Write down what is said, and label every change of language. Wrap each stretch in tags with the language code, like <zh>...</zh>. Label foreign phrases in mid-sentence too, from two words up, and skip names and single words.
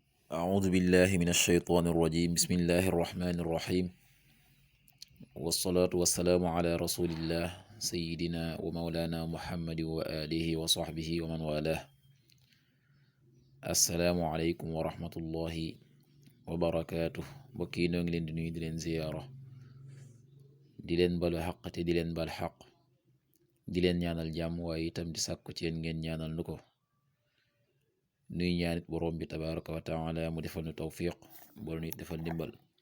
<ar>أعوذ بالله من الشيطان الرجيم بسم الله الرحمن الرحيم والصلاة والسلام على رسول الله سيدنا ومولانا محمد وآله وصحبه ومن والاه السلام عليكم ورحمة الله وبركاته</ar> <wo>mbokki noo ngi leen di nuyu di leen ziyaara di leen balu xaq te di leen bal xaq di leen ñaanal jàmm waaye itam di sàkku ci yéen ngeen ñaanal nu ko nuy ñaanit boroom bi</wo> <ar>تبارك وتعالى</ar> <wo>mu defal nu tawfiq boolu nit defal ndimbal</wo>